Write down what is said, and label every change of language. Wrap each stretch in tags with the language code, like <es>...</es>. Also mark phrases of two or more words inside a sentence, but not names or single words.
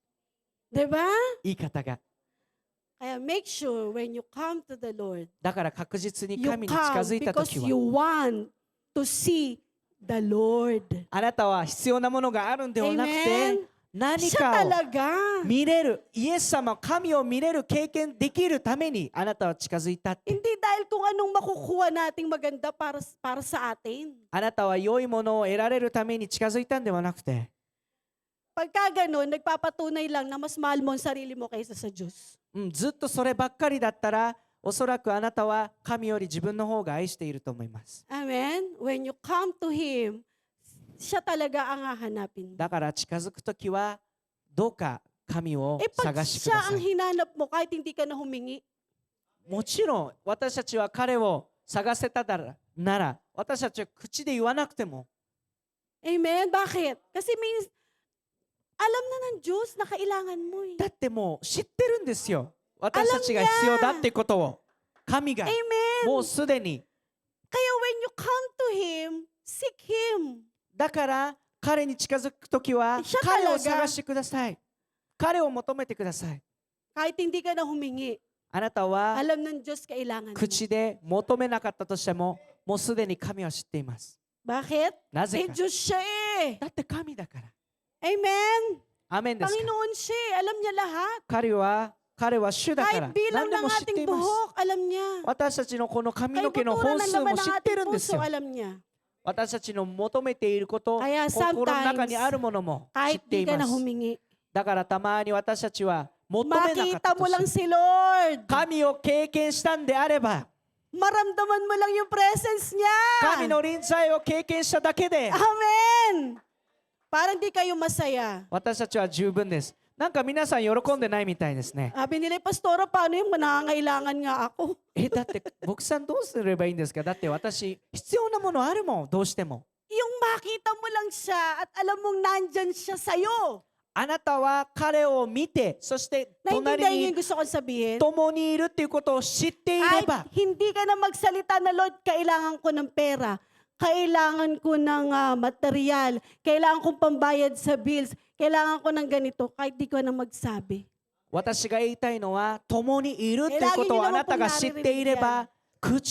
<tl>Diba?</tl> <ja>言い方が。</ja> <en>Kaya make sure when you come to the Lord,</en> <ja>だから確実に</ja> <en>you</en> <ja>神に近</ja> <en>come</en> <ja>づいた</ja> <en>because</en> <ja>時</ja> <en>you</en> <ja>は、</ja> <en>want to see the Lord.</en> <ja>あなたは必要なものがあるんではなくて、</ja> <en>Amen?</en> <ja>何</ja> <tl>Siya</tl> <ja>かを</ja> <tl>talaga.</tl> <ja>見れる、イエス様、神を見れる経験できるためにあなたは近づいたって。</ja> <tl>Hindi dahil kung anong makukuha nating maganda para sa atin.</tl> <ja>あなたは良いものを得られるために近づいたんではなくて、</ja> <tl>Pagka ganun, nagpapatunay lang na mas mahal mo ang sarili mo kaysa sa Diyos.</tl> <ja>ずっとそればっかりだったら、おそらくあなたは神より自分の方が愛していると思います。</ja> <en>Amen? When you come to Him,</en> <tl>siya talaga ang hahanapin mo.</tl> <ja>だから近づくときは、どうか神を</ja> <tl>Pag</tl> <ja>探してく</ja> <tl>siya</tl> <ja>ださ</ja> <tl>ang</tl> <ja>い。</ja> <tl>hinanap mo kahit hindi ka na humingi,</tl> <ja>もちろん私たちは彼を探せたなら、私たちは口で言わなくても、</ja> <tl>Amen? Bakit? Kasi alam na ng Diyos na kailangan mo eh.</tl> <ja>だってもう知ってるんですよ。私たちが必要だってことを。神が</ja> <tl>Amen?</tl> <ja>もうすでに。</ja> <en>Kaya when you come to Him, seek Him.</en> <ja>だから彼に近づくときは</ja> <tl>siya</tl> <ja>彼を</ja> <tl>talaga.</tl> <ja>探してください。彼を求めてください。</ja> <tl>Kahit hindi ka na humingi,</tl> <ja>あなたは</ja> <tl>alam ng Diyos kailangan mo.</tl> <ja>口で求めなかったとしても、もうすでに神は知っています。</ja> <tl>Bakit?</tl> <ja>なぜ</ja> <tl>Eh,</tl> <ja>か。</ja> <tl>Diyos siya eh.</tl> <ja>だって神だから。</ja> <tl>Amen?</tl> <ja>アメンですか。</ja> <tl>Panginoon siya eh. Alam niya lahat.</tl> <ja>彼は主だから</ja> <tl>Kahit bilang</tl> <ja>何で</ja> <tl>ng</tl> <ja>も知ってい</ja> <tl>ating</tl> <ja>ます。</ja> <tl>buhok, alam niya.</tl> <ja>私たちのこの髪の</ja> <tl>Kahit</tl> <ja>毛の</ja> <tl>buturan</tl> <ja>本</ja> <tl>ng</tl> <ja>数</ja> <tl>laman</tl> <ja>も</ja> <tl>ng</tl> <ja>知ってる</ja> <tl>ating</tl> <ja>んですよ。</ja> <tl>puso, alam niya.</tl> <ja>私たちの求めていること、</ja> <tl>Kaya</tl> <ja>心の中</ja> <en>sometimes,</en> <ja>にあるものも知</ja> <tl>Kahit</tl> <ja>って</ja> <tl>di</tl> <ja>い</ja> <tl>ka</tl> <ja>ま</ja> <tl>na</tl> <ja>す。</ja> <tl>humingi,</tl> <ja>だからたまに私たちは求めなかった</ja> <tl>makita mo</tl> <ja>と</ja> <tl>lang</tl> <ja>して</ja> <tl>si Lord.</tl> <ja>神を経験したんであれば、</ja> <tl>Maramdaman mo lang yung presence niya.</tl> <ja>神の臨在を経験しただけで</ja> <tl>Amen. Parang di kayo masaya.</tl> <ja>私たちは十分です。なんか皆さん喜んでないみたいですね。</ja> <tl>Sabi nila, Pastora, paano yung nangangailangan nga ako?</tl> <ja>だって牧さんどうすればいいんですか。だって私必要なものあるもん、どうしても。</ja> <tl>Yung makita mo lang siya at alam mong nandyan siya sa'yo.</tl> <ja>あなたは彼を見て、そして隣</ja> <tl>Naintindihan niyo</tl> <ja>に</ja> <tl>yung gusto kong sabihin?</tl> <ja>共にいるっていうことを知っていれ</ja> <tl>Kahit</tl> <ja>ば、</ja> <tl>hindi ka na magsalita na, Lord, kailangan ko ng pera. Kailangan ko ng material. Kailangan kong pambayad sa bills. Kailangan ko ng ganito. Kahit di ko na magsabi.</tl> <ja>私が言いたいのは、共にいるっていうことをあなたが知っていれば、口で必要なものを言わなくても、</ja>